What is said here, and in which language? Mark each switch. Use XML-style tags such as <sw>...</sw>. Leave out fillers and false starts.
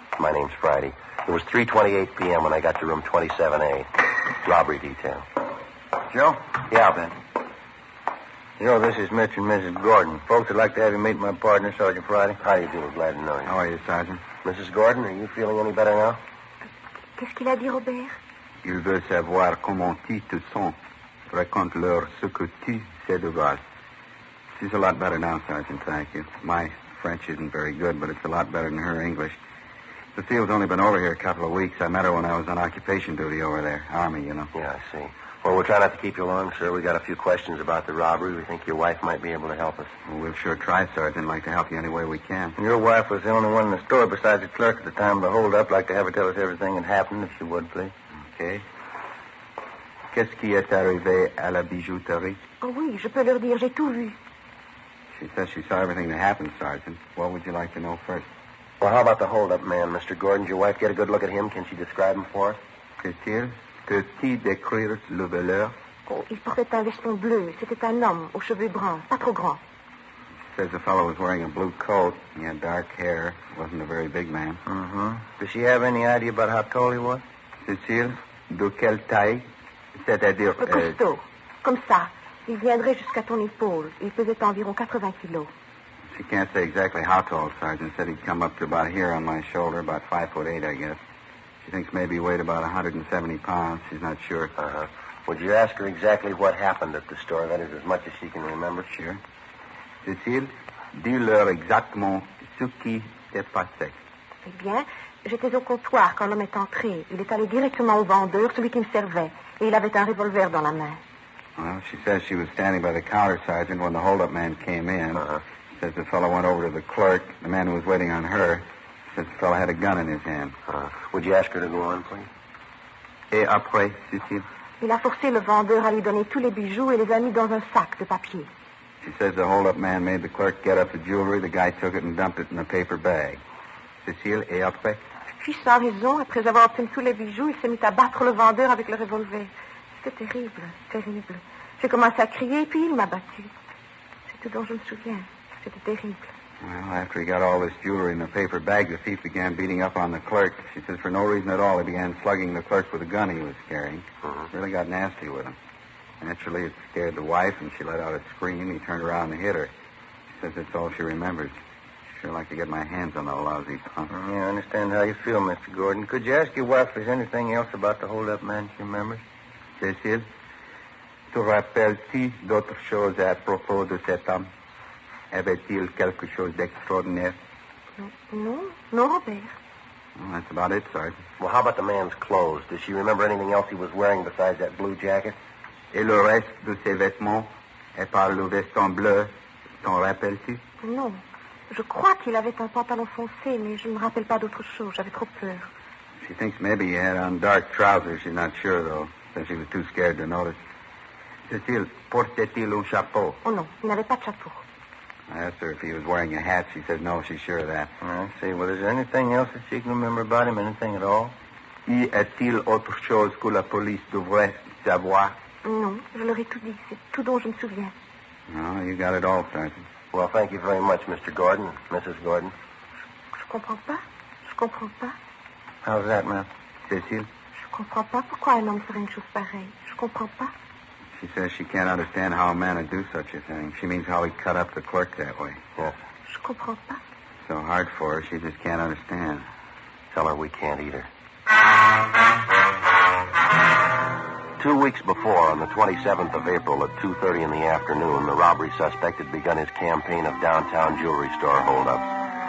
<en>My name's Friday. It was 3:28 p.m. when I got to room 27A. Robbery detail. Joe? Yeah, Ben. Joe, this is Mitch and Mrs. Gordon. Folks would like to have you meet my partner, Sergeant Friday. How do you do? Glad to know you. How are you, Sergeant? Mrs. Gordon, are you feeling any better now?</en> <fr>Qu'est-ce qu'il a dit, Robert? Il veut savoir comment tu te sens. Raconte-leur ce que tu sais de grâce.</fr> <en>She's a lot better now, Sergeant, thank you. My French isn't very good, but it's a lot better than her English. Cecile's only been over here a couple of weeks. I met her when I was on occupation duty over there. Army, you know. Yeah, I see. Well, we'll try not to keep you long, sir. We got a few questions about the robbery. We think your wife might be able to help us. Well, we'll sure try, Sergeant. Like to help you any way we can. Your wife was the only one in the store besides the clerk at the time of the hold-up. Like to have her tell us everything that happened, if you would, please. Okay.</en> <fr>Qu'est-ce qui est arrivé à la bijouterie? Oh oui, je peux leur dire, j'ai tout vu.</fr> <en>She says she saw everything that happened, Sergeant. What would you like to know first? Well, how about the hold-up man, Mr. Gordon? Did your wife get a good look at him? Can she describe him for us?</en> <fr>Qu'est-il? Peux-tu décrire le voleur? Oh, il portait un veston bleu. C'était un homme aux cheveux bruns, pas trop grands.</fr> <en>Says the fellow was wearing a blue coat. He had dark hair. Wasn't a very big man. Mm-hmm. Does she have any idea about how tall he was?</en> <fr>Cécile, de quelle taille? C'est-à-dire... Costaud. Comme ça. Il viendrait jusqu'à ton épaule. Il pesait environ 80 kilos.</fr> <en>She can't say exactly how tall, Sergeant. Said he'd come up to about here on my shoulder, about 5'8", I guess. She thinks maybe he weighed about 170 pounds. She's not sure. Uh-huh. Would you ask her exactly what happened at the store? That is, as much as she can remember. Sure.</en> <fr>Cécile, dis-leur exactement ce qui s'est passé. Eh bien, j'étais au comptoir quand l'homme est entré. Il est allé directement au vendeur, celui qui me servait. Et il avait un revolver dans la main.</fr> <en>Well, she says she was standing by the counter, Sergeant, when the hold-up man came in. Uh-huh. Says the fellow went over to the clerk, the man who was waiting on her. Says the fellow had a gun in his hand. Would you ask her to go on, please?</en> <fr>Et après, Cécile? Il a forcé le vendeur à lui donner tous les bijoux et les a mis dans un sac de papier.</fr> <en>She says the hold-up man made the clerk get up the jewelry. The guy took it and dumped it in a paper bag.</en> <fr>Cécile, et après? Puis, sans raison, après avoir obtenu tous les bijoux, il s'est mis à battre le vendeur avec le revolver. C'était terrible, terrible. J'ai commencé à crier, puis il m'a battu. C'est tout dont je me souviens. C'était terrible.</fr> <en>Well, after he got all this jewelry in the paper bag, the thief began beating up on the clerk. She says for no reason at all, he began slugging the clerk with a gun he was carrying. Really got nasty with him. Naturally, it scared the wife, and she let out a scream. He turned around and hit her. She says that's all she remembers. She'd sure like to get my hands on that lousy punk. Yeah, I understand how you feel, Mr. Gordon. Could you ask your wife if there's anything else about the hold-up man she remembers?</en> <fr>Cécile, te rappelles-tu d'autres choses à propos de cet homme? Avait-il quelque chose d'extraordinaire? Non, non, Robert.</fr> <en>Well, that's about it, Sergeant. Well, how about the man's clothes? Does she remember anything else he was wearing besides that blue jacket?</en> <fr>Et le reste de ses vêtements? Et par le veston bleu, t'en rappelles-tu? Non. Je crois qu'il avait un pantalon foncé, mais je ne me rappelle pas d'autre chose. J'avais trop peur.</fr> <en>She thinks maybe he had on dark trousers. She's not sure, though, since she was too scared to notice.</en> <fr>Cécile, portait-il un chapeau? Oh non, il n'avait pas de chapeau.</fr> <en>I asked her if he was wearing a hat. She said no, she's sure of that. I see. Well, is there anything else that she can remember about him? Anything at all?</en> <fr>Y a-t-il autre chose que la police devrait savoir? Non, je leur ai tout dit. C'est tout dont je me souviens.</fr> <en>No, you got it all, Sergeant. Well, thank you very much, Mr. Gordon, Mrs. Gordon.</en> <fr>Je comprends pas. Je comprends pas.</fr> <en>How's that, ma'am? Cécile?</en> <fr>Je comprends pas pourquoi un homme ferait une chose pareille. Je comprends pas.</fr> <en>She says she can't understand how a man would do such a thing. She means how he cut up the clerk that way. Yes.</en> <fr>Je comprends pas.</fr> <en>So hard for her, she just can't understand. Tell her we can't either. 2 weeks before, on the 27th of April at 2:30 in the afternoon, the robbery suspect had begun his campaign of downtown jewelry store holdups.</en>